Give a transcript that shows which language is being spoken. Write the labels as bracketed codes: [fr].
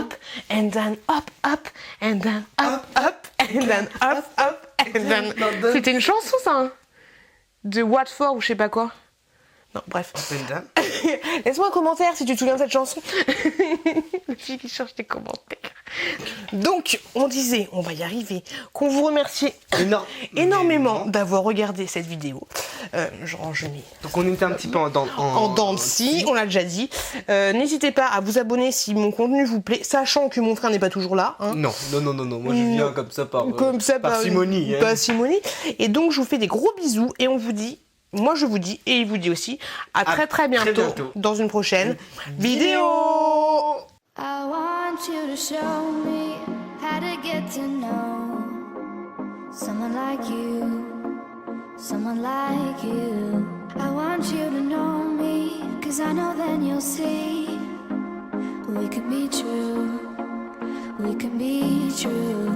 [en] up, and then up, and then up, and then up, and then... [fr] C'était une chanson, ça, hein? De Watford ou je sais pas quoi. Non, bref. [en] Up and down. [fr] Laisse-moi un commentaire si tu te souviens de cette chanson. La fille qui cherche des commentaires. Donc, on disait, on va y arriver, qu'on vous remercie énormément d'avoir regardé cette vidéo. Je range mes... Donc on était un petit peu en dents de scie, on l'a déjà dit. N'hésitez pas à vous abonner si mon contenu vous plaît, sachant que mon frère n'est pas toujours là. Hein. Non. Moi je viens comme ça par Simonie. hein. Par Simonie. Et donc, je vous fais des gros bisous et on vous dit... Moi, je vous dis, et il vous dit aussi, à très bientôt dans une prochaine vidéo. [en] I want you to show me how to get to know someone like you, someone like you. I want you to know me, 'cause I know then you'll see we could be true, we could be true.